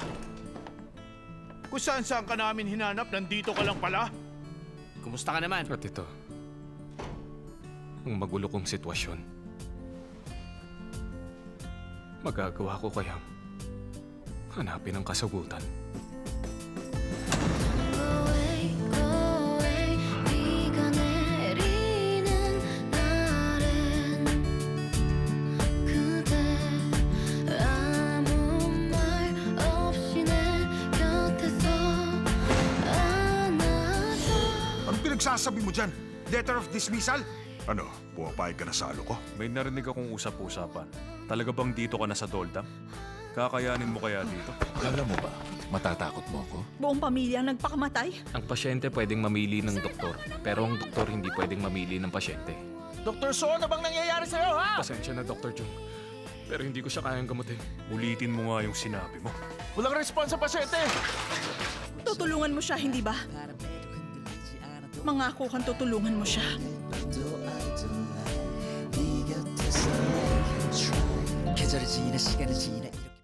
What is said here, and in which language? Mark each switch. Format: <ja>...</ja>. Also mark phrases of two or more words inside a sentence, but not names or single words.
<tl>Kung saan ka namin hinanap, nandito ka lang pala. Kumusta ka naman? At ito, ang magulo kong sitwasyon. Magagawa ko kayang hanapin ang kasagutan.</tl> <ko>비가 내리는 날엔 그대 아무 말 없이 내 곁에서 안아줘.</ko> <tl>Ano pinagsasabi mo dyan?</tl> <en>Letter of dismissal?</en> <tl>Ano, pumapayag ka na sa alo ko? May narinig akong usap-usapan. Talaga bang dito ka na sa Doldam? Kakayanin mo kaya dito? Alam mo ba, matatakot mo ako? Buong pamilya ang nagpakamatay? Ang pasyente pwedeng mamili ng doktor, pero ang doktor hindi pwedeng mamili ng pasyente. Dr. So, ano bang nangyayari sa'yo, ha? Pasensya na, Dr. Jung. Pero hindi ko siya kayang gamutin. Ulitin mo nga yung sinabi mo. Walang response sa pasyente. Tutulungan mo siya, hindi ba? Mangako kang tutulungan mo siya.</tl> <ko>계절이 지나 시간이 지나</ko>